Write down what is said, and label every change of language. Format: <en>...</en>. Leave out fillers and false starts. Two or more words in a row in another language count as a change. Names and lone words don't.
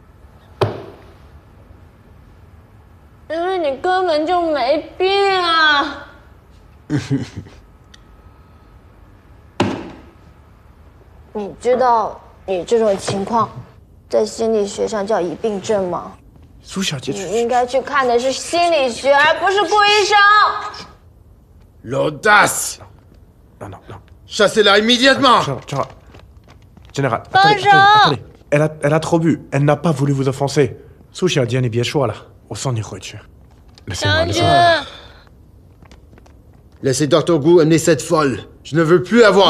<zh>因为你根本就没病啊！你知道你这种情况在心理学上叫疑病症吗？苏小姐，你应该去看的是心理学，而不是顾医生。</zh> <fr>L'audace! Non, non, non. Chassez-la immédiatement! Général,</fr> <zh>帮手！</zh> <fr>attendez. Elle a trop bu. Elle n'a pas voulu vous offenser.</fr> <zh>苏小姐，你别说了，我送你回去。将军，</zh> <fr>Laissez Dr. Gu amener cette folle. Je ne veux plus avoir.</fr>